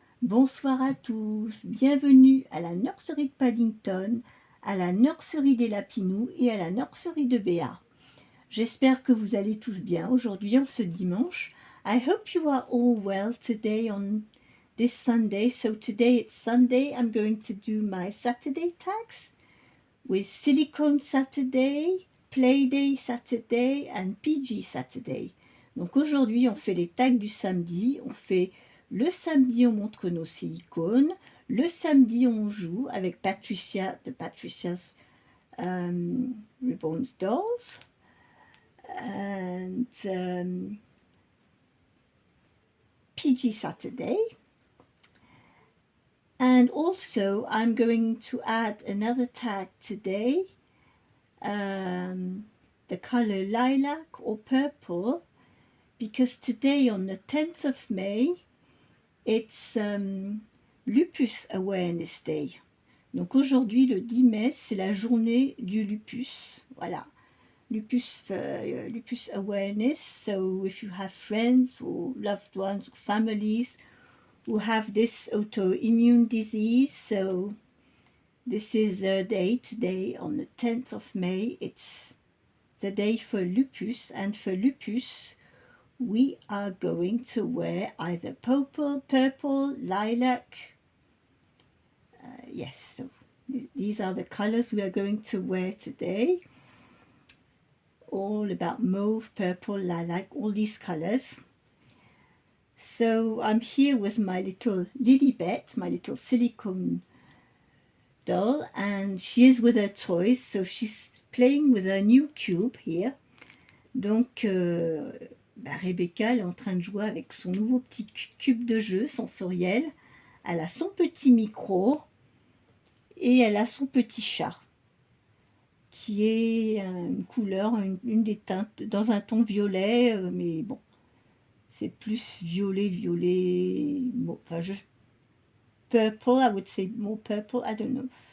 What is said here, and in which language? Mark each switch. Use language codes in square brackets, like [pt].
[fr] Bonsoir à tous, bienvenue à la nurserie de Paddington, à la nurserie des Lapinous et à la nurserie de Béats. J'espère que vous allez tous bien aujourd'hui en ce dimanche. [en] I hope you are all well today on this Sunday. So today it's Sunday. I'm going to do my Saturday tags with Silicone Saturday, Playday Saturday and PG Saturday. [fr] Donc aujourd'hui on fait les tags du samedi. On fait le samedi on montre nos silicones. Le samedi on joue avec Patricia de Patricia's Ribbons Dolls. [en] And PG Saturday. And also I'm going to add another tag today, the color lilac or purple, because today on the 10th of May it's Lupus Awareness Day. [fr] Donc aujourd'hui le 10 mai c'est la journée du lupus, voilà. [en] Lupus awareness. So if you have friends or loved ones or families who have this autoimmune disease, so this is the day today on the 10th of May. It's the day for lupus, and for lupus we are going to wear either purple, lilac. Yes, so these are the colors we are going to wear today. All about mauve, purple, lilac, all these colors. So I'm here with my little Lilibet, my little silicone doll, and she is with her toys, so she's playing with her new cube here. [fr] Donc Rebecca elle est en train de jouer avec son nouveau petit cube de jeu sensoriel. Elle a son petit micro et elle a son petit chat qui est une couleur, une des teintes, dans un ton violet, mais bon, c'est plus violet, enfin purple, [en] I would say more purple, I don't know.